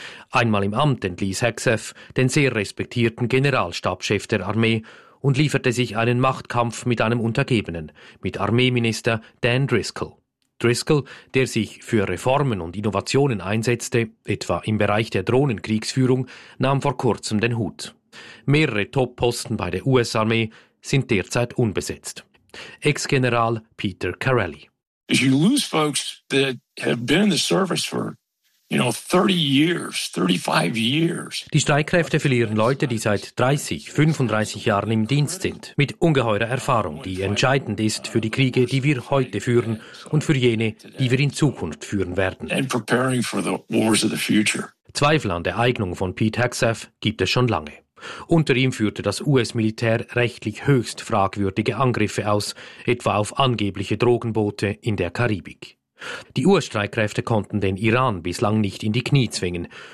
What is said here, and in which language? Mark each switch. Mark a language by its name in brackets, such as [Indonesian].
[German] Einmal im Amt entließ Hegseth den sehr respektierten Generalstabschef der Armee und lieferte sich einen Machtkampf mit einem Untergebenen, mit Armeeminister Dan Driscoll. Driscoll, der sich für Reformen und Innovationen einsetzte, etwa im Bereich der Drohnenkriegsführung, nahm vor kurzem den Hut. Mehrere Top-Posten bei der US-Armee sind derzeit unbesetzt. Ex-General Peter Carelli: [English] You lose folks that have been in the service for, you know, 30 years, 35 years. [German] Die Streitkräfte verlieren Leute, die seit 30, 35 Jahren im Dienst sind, mit ungeheurer Erfahrung, die entscheidend ist für die Kriege, die wir heute führen und für jene, die wir in Zukunft führen werden. [English] And preparing for the wars of the future. [German] Zweifel an der Eignung von Pete Hegseth gibt es schon lange. Unter ihm führte das US-Militär rechtlich höchst fragwürdige Angriffe aus, etwa auf angebliche Drogenboote in der Karibik. Die US-Streitkräfte konnten den Iran bislang nicht in die Knie zwingen.